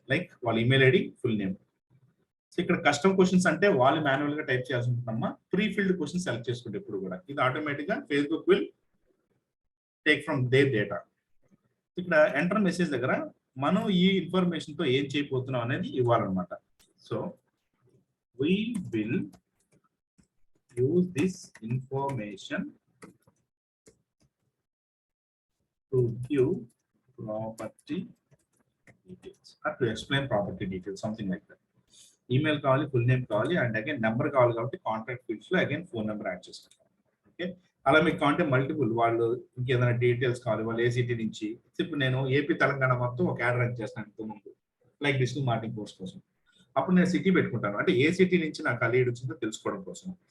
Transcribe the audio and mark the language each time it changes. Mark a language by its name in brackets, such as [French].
[Telugu] Like వాళ్ళ email ID, full name. So ఇక్కడ custom questions అంటే వాళ్ళు మాన్యువల్ గా టైప్ చేయాల్సి ఉంటుందమ్మా. ప్రీ ఫిల్డ్ క్వశ్చన్ సెలెక్ట్ చేసుకుంటే ఎప్పుడు కూడా ఇది ఆటోమేటిక్ గా Facebook [English] Will take from their data. [Telugu] ఇక్కడ ఎంటర్ మెసేజ్ దగ్గర మనం ఈ ఇన్ఫర్మేషన్ తో ఏం చేయబోతున్నాం అనేది ఇవ్వాలన్నమాట. [English] So we will use this information to give property details or to explain property details, something like that. [Telugu] Email కావాలి, ఫుల్ నేమ్ కావాలి, అండ్ అగైన్ నెంబర్ కావాలి కాబట్టి కాంటాక్ట్ ఫీల్డ్స్ లో అగైన్ ఫోన్ నెంబర్ యాడ్ చేసుకుంటాం. ఓకే, అలా మీకు కాంటే multiple వాళ్ళు ఇంకేదైనా డీటెయిల్స్ కావాలి, వాళ్ళు ఏ సిటీ నుంచి, ఇప్పుడు నేను ఏపీ తెలంగాణ మొత్తం ఒక యాడ్ రన్ చేస్తాను ఇంతకుముందు లైక్ డిజిటల్ మార్కెటింగ్ కోర్స్ కోసం. అప్పుడు నేను సిటీ పెట్టుకుంటాను, అంటే ఏ సిటీ నుంచి నాకు ఆ లీడ్ వచ్చిందో తెలుసుకోవడం కోసం.